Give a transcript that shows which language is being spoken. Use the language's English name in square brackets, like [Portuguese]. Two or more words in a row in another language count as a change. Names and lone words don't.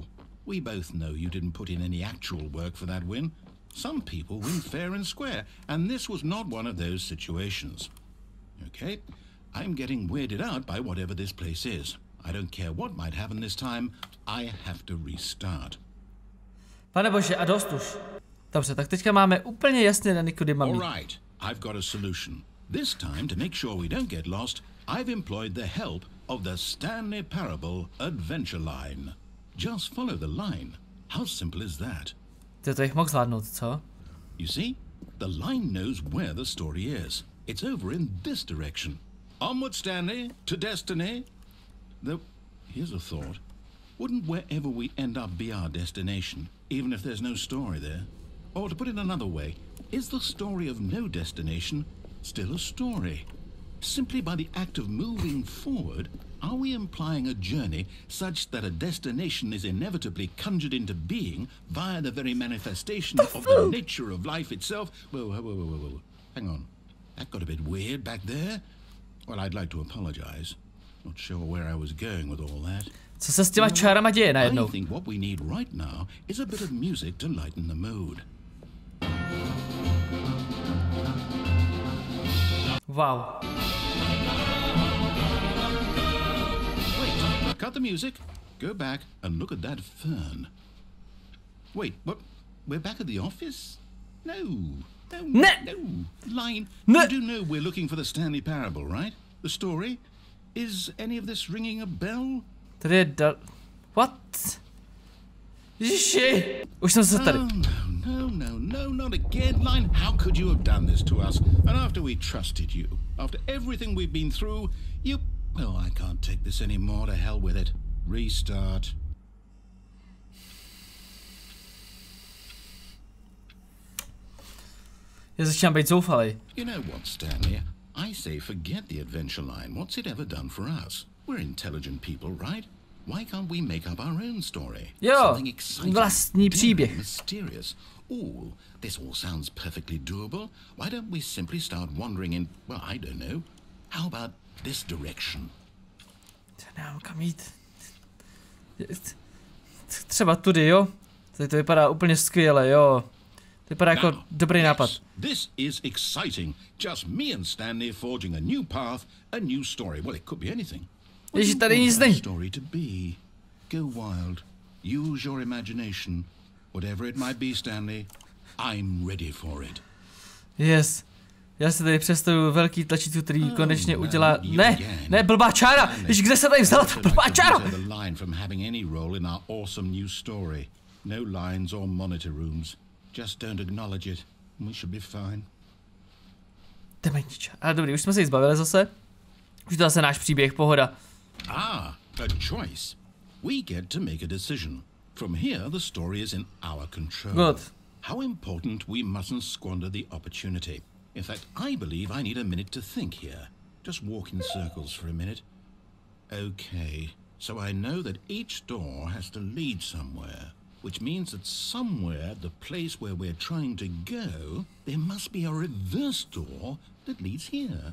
[English] We both know you didn't put in any actual work for that win. Some people win fair and square, and this was not one of those situations. Okay, I'm getting weirded out by whatever this place is. I don't care what might happen this time, I have to restart. [Czech] Pane bože, a dost už. Dobře, tak teďka máme úplně jasně daný, kudy mám jít. [English] All right, I've got a solution. This time, to make sure we don't get lost, I've employed the help of the Stanley Parable adventure line. Just follow the line. How simple is that? [Czech] To jich mohl zvládnout, co? [English] You see, the line knows where the story is. It's over in this direction. Onward, Stanley, to destiny. Though, here's a thought. Wouldn't wherever we end up be our destination, even if there's no story there? Or to put it another way, is the story of no destination still a story? Simply by the act of moving forward, are we implying a journey such that a destination is inevitably conjured into being via the very manifestation of the nature of life itself? Whoa. Hang on. That got a bit weird back there. Well, I'd like to apologize. Not sure where I was going with all that. [Czech] Co se s těma čárama děje najednou? [English] I think what we need right now is a bit of music to lighten the mood. Wow. Wait, cut the music, go back and look at that fern. Wait, what? We're back at the office? No. Line, you do know we're looking for the Stanley Parable, right? The story? Is any of this ringing a bell? [Czech] Tady je What? Ježiši, už jsem se tady. [English] No, not again, Line. How could you have done this to us? And after we trusted you, after everything we've been through, you... Oh, I can't take this anymore. To hell with it. Restart. [Czech] Já začínám být zoufalý. [English] You know what, Stanley? I say forget the adventure line. What's it ever done for us? We're intelligent people, right? Why can't we make up our own story? [Czech] Jo, vlastní příběh. [English] Mysterious. Ooh, this all sounds perfectly doable. Why don't we simply start wandering in, well, I don't know. How about this direction? [Czech] Nemám kam jít. Třeba tudy, jo? Tady to vypadá úplně skvěle, jo. To vypadá jako dobrý nápad. [English] This is exciting. Just me and Stanley forging a new path, a new story. Well, it could be anything. [Czech] Ježiš, tady nic není. [English] Story to be. Go wild. Use your imagination. Whatever it might be, Stanley, I'm ready for it. Yes. [Czech] Já si tady představuju velký tlačítko, který konečně udělá... Ne, blbá čára! Ježiš, kde se tady vzala ta blbá čára? [English] No lines or monitor rooms. Just don't acknowledge it. We should be fine. [Czech] Dementiča. Ale dobrý, už jsme se jí zbavili zase. Už to zase náš příběh, pohoda. [English] A choice. We get to make a decision. From here, the story is in our control. Good. How important we mustn't squander the opportunity. In fact, I believe I need a minute to think here. Just walk in circles for a minute. Okay, so I know that each door has to lead somewhere, which means that somewhere, the place where we're trying to go, there must be a reverse door that leads here.